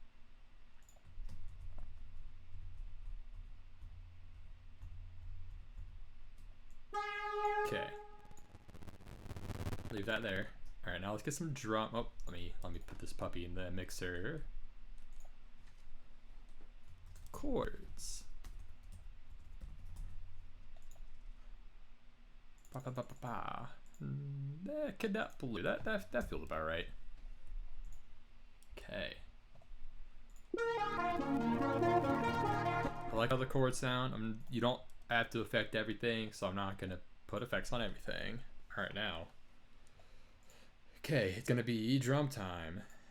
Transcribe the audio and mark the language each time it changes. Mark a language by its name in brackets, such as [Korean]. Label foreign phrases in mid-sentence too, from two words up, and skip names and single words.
[English] Okay. Leave that there. All right, now let's get some drum. Oh, let me put this puppy in the mixer. Chords. Ba ba ba ba ba. Cadet Blue. That feels about right. Okay. I like how the chords sound. You don't have to affect everything, so I'm not gonna put effects on everything. All right, now. Okay, it's gonna be drum time.